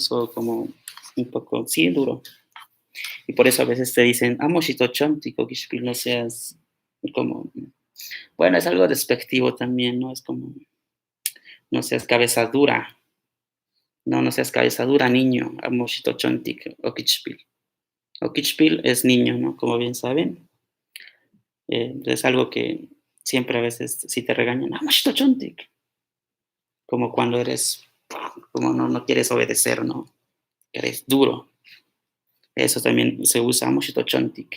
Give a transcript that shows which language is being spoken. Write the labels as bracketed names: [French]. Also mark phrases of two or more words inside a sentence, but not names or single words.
[Spanish] Eso como un poco, sí, duro. Y por eso a veces te dicen, [Nahuatl languages] amo tochon, tico, [Spanish] no seas como, bueno, es algo despectivo también, ¿no? Es como, no seas cabeza dura, no seas cabeza dura, niño, [Nahuatl languages] amo tochontic, o kichpil. O kichpil [Spanish] es niño, ¿no? Como bien saben. Es algo que siempre a veces si te regañan, [Nahuatl languages] amo tochontic. [Spanish] Como cuando eres, como no quieres obedecer, ¿no? Eres duro. Eso también se usa, [Nahuatl languages] amo tochontic.